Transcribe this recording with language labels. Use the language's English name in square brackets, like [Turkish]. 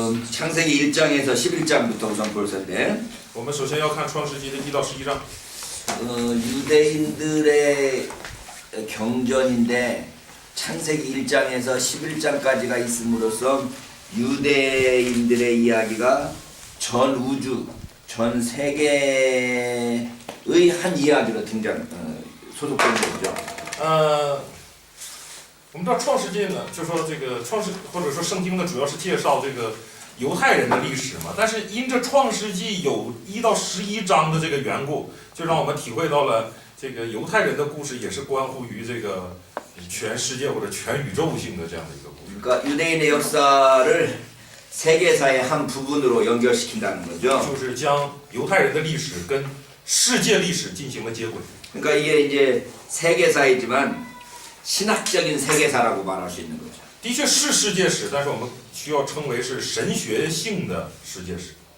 [Korean] 창세기 1장에서 11장부터 우선 볼 텐데, [Chinese] 我们首先要看创世纪的1到11章。 [Korean] 유대인들의 경전인데 창세기 1장에서 11장까지가 있음으로써 유대인들의 이야기가 전 우주, 전 세계의 한 이야기로 소속된 거죠. [Chinese] 我们知道创世纪呢，就说这个创世或者说圣经呢，主要是介绍这个犹太人的历史嘛。但是因着创世纪有1到11章的这个缘故，就让我们体会到了这个犹太人的故事也是关乎于这个全世界或者全宇宙性的这样的一个故事。 [Korean] 그러니까 유대인의 역사를 세계사의 한 부분으로 연결시킨다는 거죠. [Chinese] 就是将犹太人的历史跟世界历史进行了接轨。 [Korean] 그러니까 이게 이제 세계사이지만 신학적인 세계사라고 말할 수 있는 거죠. [Chinese] 的确是世界史，但是我们需要称为是神学性的世界史。